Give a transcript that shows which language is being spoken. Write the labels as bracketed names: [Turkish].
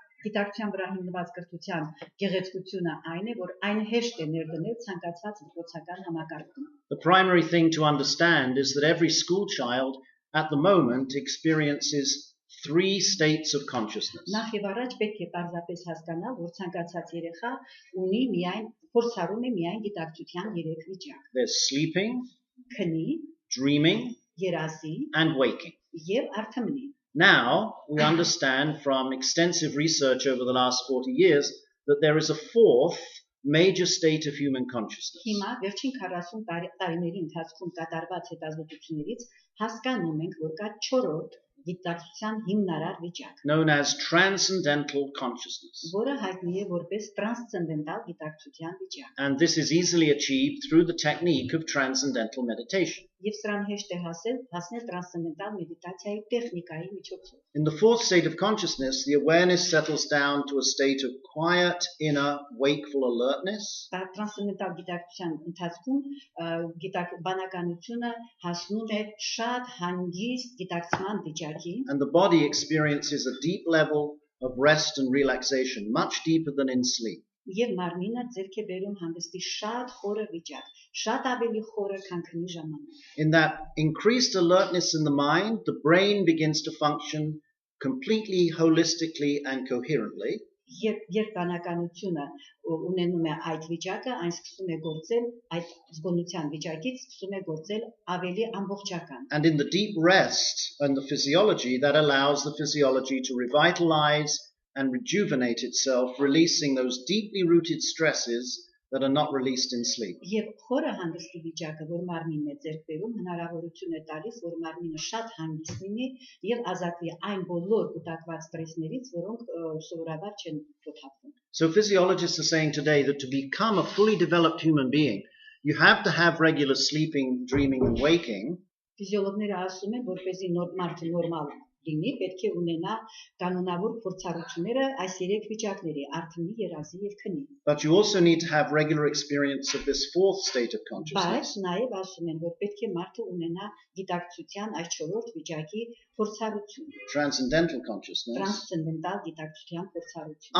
[Armenian] Գիտակցության վրա հիմնված կրթության գեղեցկությունը այն է, որ այն հեշտ է ներդնել ցանկացած դպրոցական համակարգում. [English] The primary thing to understand is that every school child at the moment experiences 3 states of consciousness. [Armenian] Նախ եւ առաջ պետք է պարզապես հասկանալ, որ ցանկացած երեխա ունի միայն փորձառում է միայն գիտակցության 3 վիճակ. [English] There's sleeping, [Armenian] քնի, [English] dreaming, [Armenian] երազի [English] and waking. [Armenian] եւ արթմնի. [English] Now, we understand from extensive research over the last 40 years that there is a 4th major state of human consciousness. [Armenian] Հիմա վերջին 40 տարիների ընթացքում կատարված հետազոտություններից հասկանում ենք, որ կա 4-րդ գիտակցության հիմնարար վիճակ, [English] known as transcendental consciousness. [Armenian] որը հայտնի է որպես տրանսցենդենտալ գիտակցության վիճակ. [English] And this is easily achieved through the technique of transcendental meditation. [Armenian] Եվ սրան հեշտ է հասնել տրանսցենդենտալ մեդիտացիայի տեխնիկայի միջոցով. [English] In the 4th state of consciousness, the awareness settles down to a state of quiet, inner, wakeful alertness. [Armenian] Տրանսցենդենտալ գիտակցության ընթացքում բանականությունը հասնում է շատ հանգիստ գիտակցման վիճակի. [English] And the body experiences a deep level of rest and relaxation, much deeper than in sleep. [Armenian] Եվ մարմինը ձեռք է բերում հանգստի շատ խորը վիճակ, շատ ավելի խորը, քան քնի ժամանակ. [English] In that increased alertness in the mind, the brain begins to function completely, holistically, and coherently. [Armenian] Երբ բանականությունը ունենում է այդ վիճակը, այն սկսում է գործել, այդ զգոնության վիճակից սկսում է գործել ավելի ամբողջական. [English] And in the deep rest and the physiology, that allows the physiology to revitalize and rejuvenate itself, releasing those deeply rooted stresses that are not released in sleep. [Armenian] Եվ խորը հանգստի վիճակը, որ մարմինն է ձեռք բերում, հնարավորություն է տալիս, որ մարմինը շատ հանգիստ լինի եւ ազատվի այն բոլոր կուտակված ստրեսներից, որոնք սովորաբար չեն թոթափվում. [English] So physiologists are saying today that to become a fully developed human being, you have to have regular sleeping, dreaming, and waking. [Armenian] Ֆիզիոլոգները ասում են, որպեսզի մարդը նորմալ լինի, պետք է ունենա կանոնավոր փորձառությունները այս երեք վիճակների՝ արթնի, երազի եւ քնի։ [English] But you also need to have regular experience of this fourth state of [Armenian] Բայց [English] consciousness. [Armenian] նաեւ ասում են, որ պետք է մարդը ունենա գիտակցության այս 4-րդ վիճակի փորձառություն, [English] Transcendental consciousness. [Armenian] տրանսցենդենտալ գիտակցության փորձառություն։